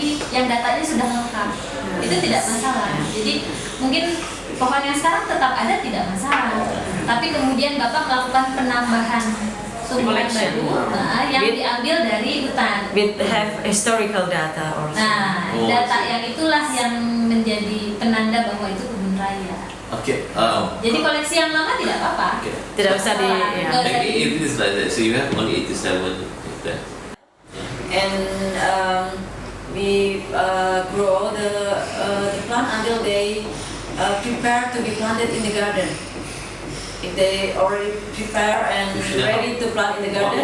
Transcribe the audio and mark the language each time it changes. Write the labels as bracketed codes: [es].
[id] yang datanya sudah lengkap. Itu tidak masalah. Jadi mungkin pohon yang sekarang tetap ada tidak masalah. Tapi kemudian Bapak melakukan penambahan tumbuhan baru yang diambil dari hutan. [en] We have historical data also. [id] Nah, data yang itulah yang menjadi penanda bahwa itu kebun raya. Jadi koleksi yang lama tidak apa-apa. Tidak usah di. [en] If it is like that, so you have only 87 there. And we grow the plant until they prepare to be planted in the garden. If they already prepare and ready to plant in the garden,